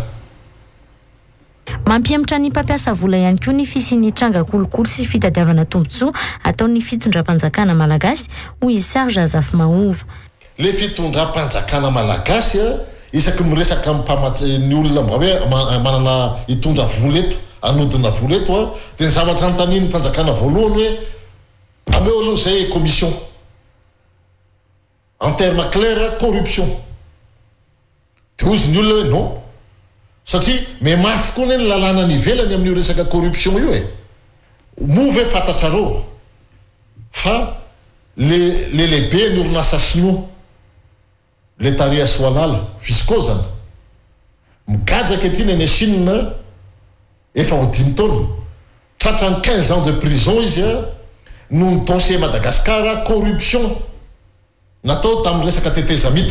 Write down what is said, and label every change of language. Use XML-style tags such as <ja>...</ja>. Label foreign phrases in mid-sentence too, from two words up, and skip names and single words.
<mg>Mampiamatra ny mpampiasa vola ihany koa ny fisian'ny tranga kolokolo sy fitadiavana tombotsoa ataon'ny fitondram-panjakana malagasy hoy Serge Zafimahova. Le fitondram-panjakana malagasy isaky miresaka mpamatsy ny olona mba hoe manana hitondra vola eto anodina vola eto dia ny zavatra anontanian'ny fanjakana voalohany hoe ameo aloha zay commission</mg> <fr>en terme clair corruption</fr> <mg>dia ozy ny olona hoe non satria memafy koa ny lalàna ny ivelany amin'io resaka corruption io move fantatrareo fa le lehibe ny orinasa sinoa le taria soalala fisco zany migadraka etriny any Chine efa ho 10 taona tratrany</mg> <fr>15 ans de prison</fr> <mg>izy no ny dossier Madagascar corruption natao tamin'ny resaka tetezamita.</mg>